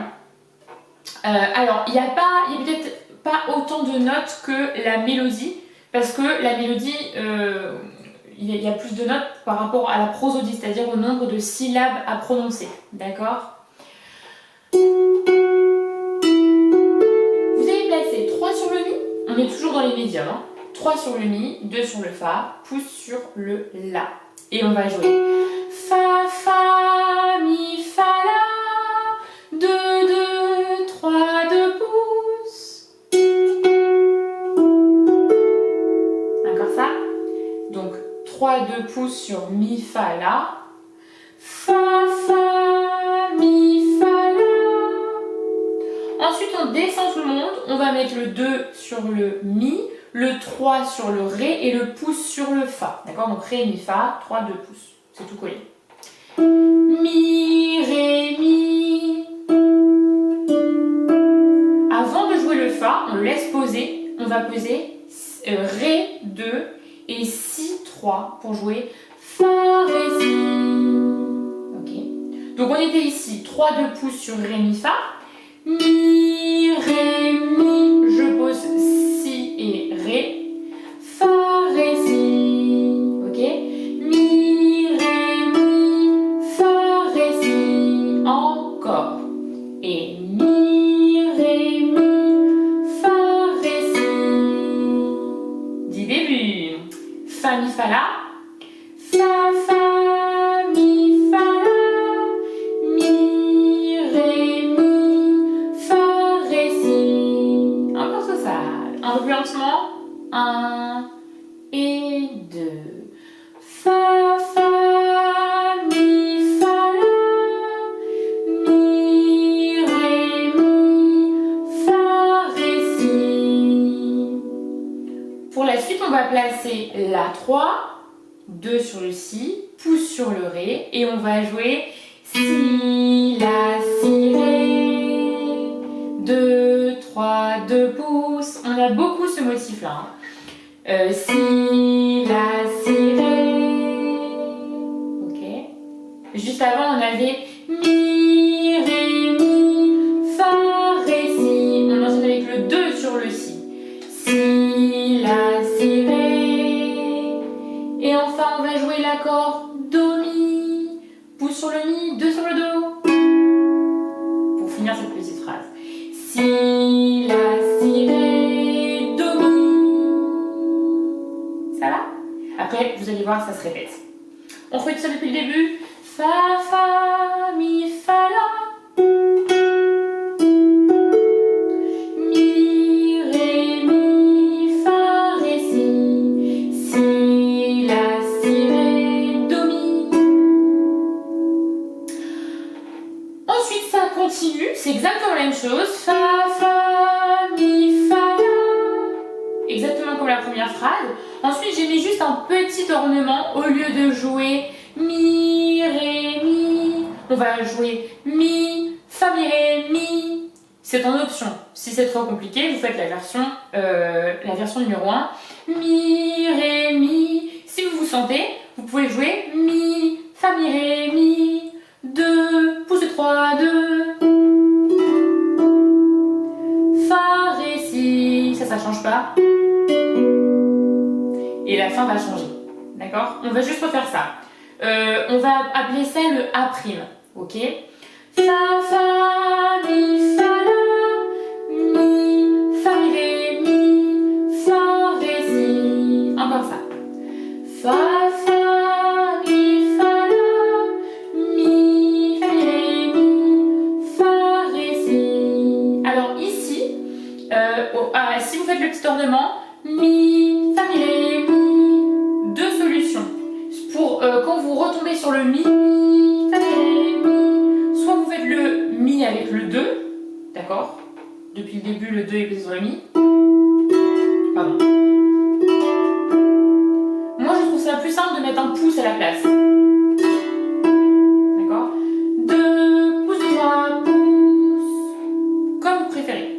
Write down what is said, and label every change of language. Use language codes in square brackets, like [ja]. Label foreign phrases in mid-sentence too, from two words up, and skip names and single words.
[fr] Alors, il n'y a peut-être pas autant de notes que la mélodie, parce que la mélodie, il y a plus de notes par rapport à la prosodie, c'est-à-dire au nombre de syllabes à prononcer, d'accord? Vous avez placé 3 sur le mi, on est toujours dans les médiums, hein. 3 sur le mi, 2 sur le fa, pouce sur le la. Et on va jouer fa, fa, mi, fa, la, 2, 2, 3, 2 pouces. Encore ça. Donc 3, 2 pouces sur mi, fa, la. Fa, fa, mi, fa, la. Ensuite on descend tout le monde. On va mettre le 2 sur le mi, le 3 sur le ré et le pouce sur le fa. D'accord? Donc ré, mi, fa, 3, 2 pouces. C'est tout collé. Mi, ré, mi. Avant de jouer le fa, on le laisse poser. On va poser ré 2 et si 3 pour jouer fa, ré, si. Ok. Donc on était ici 3, 2 pouces sur ré, mi, fa. Mi, ré, mi. Je pose si et ré. Fa, ré, si. Ok. Mi, ré, mi. Fa, ré, si. Encore. Et mi, ré, mi. Fa, ré, si. Du début. Fa, mi, fa, la. Fa, fa, mi, fa, la. Mi, ré, mi. Fa, ré, si. Encore tout ça. Un peu plus lentement. 1 et 2. Fa, fa, mi, fa, la. Mi, ré, mi. Fa, ré, si. Pour la suite, on va placer la 3, 2 sur le si, pouce sur le ré et on va jouer si, la, si, ré. 2, 3, 2 pouces. On a beaucoup ce motif-là. Hein. Si, la, si, ré. Ok. Juste avant, on avait mi, ré, mi, fa, ré, si. On enchaîne avec le 2 sur le si. Si, la, si, ré. Et enfin, on va jouer l'accord do, mi. Pouce sur le mi, 2 sur le do. Pour finir cette petite phrase. Si, la, si, ré, do, mi. Ça après, vous allez voir, ça se répète. On fait ça depuis le début. Fa, fa, mi, fa, la. Mi, ré, mi, fa, ré, si, la, si, ré, do, mi. Ensuite, ça continue, c'est exactement la même chose. Fa, fa, mi, fa, la. Exactement comme la première phrase. Ensuite, j'ai mis juste un petit ornement au lieu de jouer mi, ré, mi. On va jouer mi, fa, mi, ré, mi. C'est en option. Si c'est trop compliqué, vous faites la version numéro 1. Mi, ré, mi. Si vous vous sentez, vous pouvez jouer mi, fa, mi, ré, mi. 2, pouce de 3, 2. Fa, ré, si. Ça change pas. Et la fin va changer. D'accord? On va juste refaire ça. On va appeler ça le A'. Ok? Fa, fa, mi, fa, la, mi, fa, mi, ré, mi, fa, ré, si. Encore ça. Fa, fa, mi, fa, la, mi, fa, mi, ré, mi, fa, ré, si. Alors ici, si vous faites le petit ornement, mi, fa, mi, ré, mi, deux solutions. Pour quand vous retombez sur le mi, fa, mi, ré, mi, soit vous faites le mi avec le 2, d'accord? Depuis le début, le 2 est placé sur le mi. Pardon. Moi, je trouve ça plus simple de mettre un pouce à la place. D'accord? 2 pouces, 3 pouces. Comme vous préférez.